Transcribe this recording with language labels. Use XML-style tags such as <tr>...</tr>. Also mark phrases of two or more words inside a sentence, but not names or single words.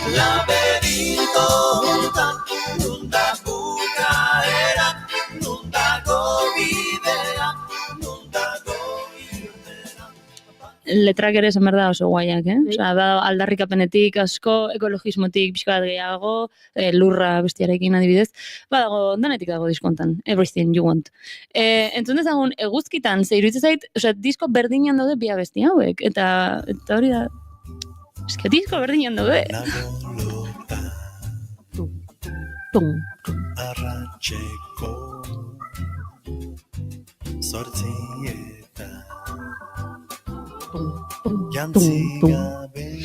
<eu>Laberinto hontan, nunda bukaera, nundako bidea, nundako letrak ere esan behar da oso guaiak, da aldarrikapenetik asko, ekologismotik pixka bat gehiago, lurra bestiarekin adibidez, dago, danetik dago diskontan,</eu> <en>everything you want.</en> <eu>Entzun dezagun, eguzkitan, ze iruditzen zait, disko berdinean daude bi abesti hauek, eta hori da, eske disko berdinean daude. Arratxeko zortzietan jantzi gabe</eu>